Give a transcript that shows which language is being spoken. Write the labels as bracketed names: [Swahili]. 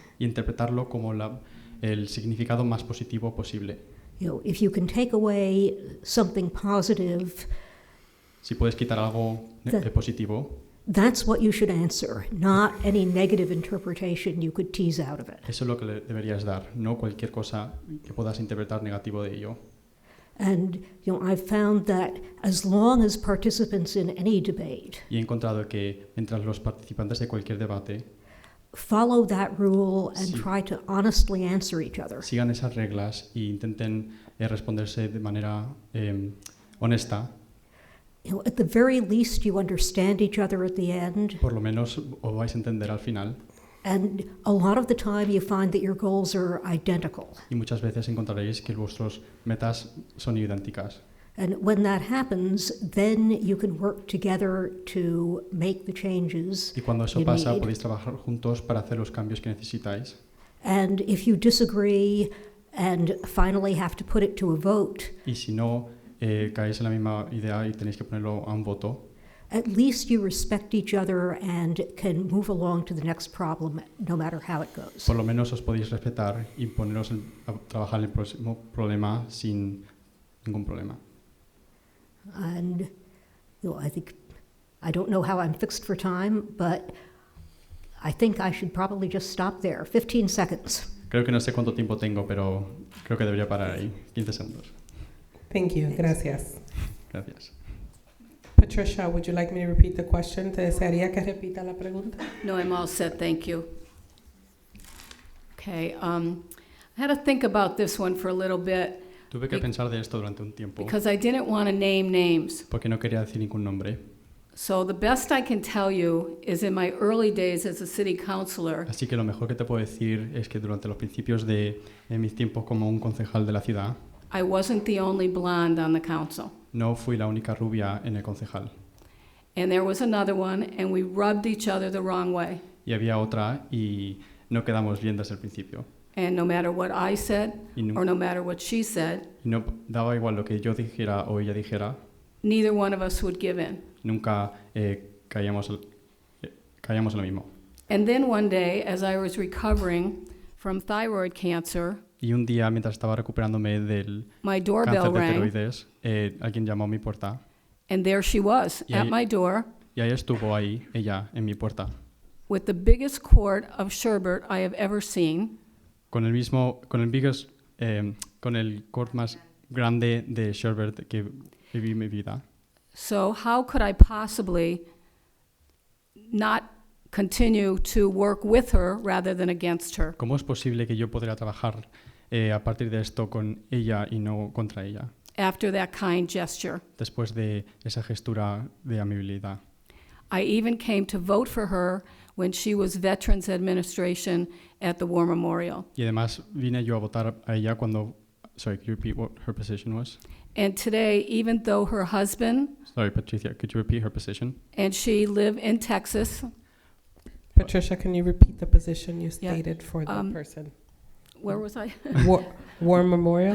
[Spanish] y interpretarlo como el significado más positivo posible. [English] If you can take away something positive, [Spanish] Si puedes quitar algo positivo, [English] that's what you should answer, not any negative interpretation you could tease out of it. [Spanish] eso es lo que le deberías dar, no cualquier cosa que puedas interpretar negativo de ello. [English] And I've found that as long as participants in any debate [Spanish] Y he encontrado que mientras los participantes de cualquier debate [English] follow that rule and [Spanish] Sí. [English] try to honestly answer each other, [Spanish] sigan esas reglas e intenten responderse de manera honesta, [English] at the very least you understand each other at the end. [Spanish] por lo menos os vais a entender al final. [English] And a lot of the time you find that your goals are identical. [Spanish] Y muchas veces encontraréis que vuestras metas son idénticas. [English] And when that happens, then you can work together to make the changes [Spanish] Y cuando eso [English] you [Spanish] pasa, [English] need. [Spanish] podéis trabajar juntos para hacer los cambios que necesitáis. [English] And if you disagree and finally have to put it to a vote, [Spanish] Y si no caéis en la misma idea y tenéis que ponerlo a un voto, [English] at least you respect each other and can move along to the next problem no matter how it goes. [Spanish] por lo menos os podéis respetar y poneros a trabajar en el próximo problema sin ningún problema. [English] And I don't know how I'm fixed for time, but I think I should probably just stop there. 15 seconds. [Spanish] Creo que no sé cuánto tiempo tengo, pero creo que debería parar ahí. 15 segundos. [English] Thank you. [Spanish] Gracias. Gracias. [English] Patricia, would you like me to repeat the question? [Spanish] ¿Te desearía que repita la pregunta? [English] No, I'm all set, thank you. Okay, I had to think about this one for a little bit [Spanish] Tuve que pensar de esto durante un tiempo [English] because I didn't want to name names. [Spanish] porque no quería decir ningún nombre. [English] So the best I can tell you is in my early days as a city councilor, [Spanish] Así que lo mejor que te puedo decir es que durante los principios de mis tiempos como un concejal de la ciudad, [English] I wasn't the only blonde on the council. [Spanish] no fui la única rubia en el concejal. [English] And there was another one, and we rubbed each other the wrong way. [Spanish] Y había otra y no quedamos bien desde el principio. [English] And no matter what I said, [Spanish] Y no, [English] or no matter what she said, [Spanish] y no daba igual lo que yo dijera o ella dijera, [English] neither one of us would give in. [Spanish] nunca caíamos en lo mismo. [English] And then one day, as I was recovering from thyroid cancer, [Spanish] Y un día, mientras estaba recuperándome del [English] my [Spanish] cáncer [English] doorbell [Spanish] de [English] rang, [Spanish] tiroides, alguien llamó a mi puerta [English] and there she was [Spanish] Y [English] at [Spanish] ahí- [English] my door [Spanish] y ahí estuvo ahí, ella, en mi puerta, [English] with the biggest quart of sherbet I have ever seen, [Spanish] con el quart más grande de sherbet que viví en mi vida. [English] So how could I possibly not continue to work with her rather than against her? [Spanish] ¿Cómo es posible que yo podría trabajar a partir de esto con ella y no contra ella, [English] After that kind gesture. [Spanish] después de esa gestura de amabilidad? [English] I even came to vote for her when she was Veterans Administration at the War Memorial. [Spanish] Y además vine yo a votar a ella cuando... [English] Sorry, could you repeat what her position was? And today, even though her husband Sorry, Patricia, could you repeat her position? and she live in Texas, Patricia, can you repeat the position you Yeah. stated for the person? where was I? War Memorial?